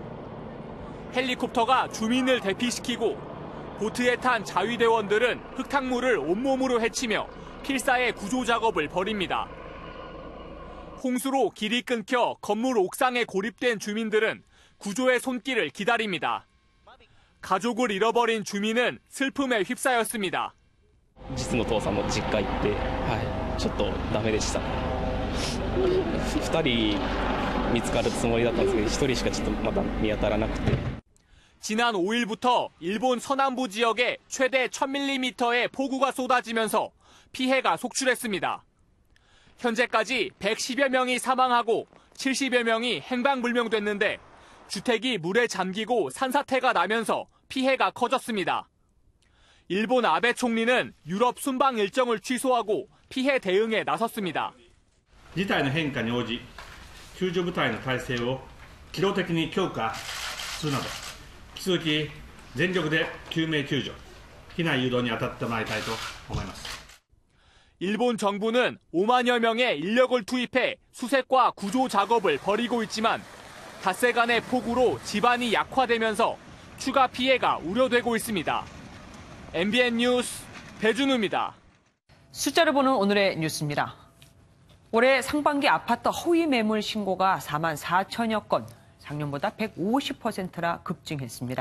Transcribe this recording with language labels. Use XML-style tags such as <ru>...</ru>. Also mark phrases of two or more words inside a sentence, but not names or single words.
<ko>헬리콥터가 주민을 대피시키고 보트에 탄 자위대원들은 흙탕물을 온몸으로 헤치며 필사의 구조 작업을 벌입니다. 홍수로 길이 끊겨 건물 옥상에 고립된 주민들은 구조의 손길을 기다립니다. 가족을 잃어버린 주민은 슬픔에 휩싸였습니다.</ko> <ja>実の父さんの実家行って、ちょっとダメでした。2人見つかるつもりだったんですけど、1人しかちょっとまだ見当たらなくて。</ja> <ko>지난 5일부터 일본 서남부 지역에 최대 1000mm의 폭우가 쏟아지면서 피해가 속출했습니다. 현재까지 110여 명이 사망하고 70여 명이 행방불명됐는데 주택이 물에 잠기고 산사태가 나면서 피해가 커졌습니다. 일본 아베 총리는 유럽 순방 일정을 취소하고 피해 대응에 나섰습니다.</ko> <ja>事態の変化に応じ、救助部隊の体制を機動的に強化するなど、引き続き全力で救命救助、避難誘導に当たってまいりたいと思います。</ja> <ko>일본 정부는 5만여 명의 인력을 투입해 수색과 구조 작업을 벌이고 있지만 닷새 간의 폭우로 집안이 약화되면서 추가 피해가 우려되고 있습니다. MBN 뉴스 배준우입니다. 숫자를 보는 오늘의 뉴스입니다. 올해 상반기 아파트 허위 매물 신고가 4만 4천여 건, 작년보다 150%나 급증했습니다.</ko>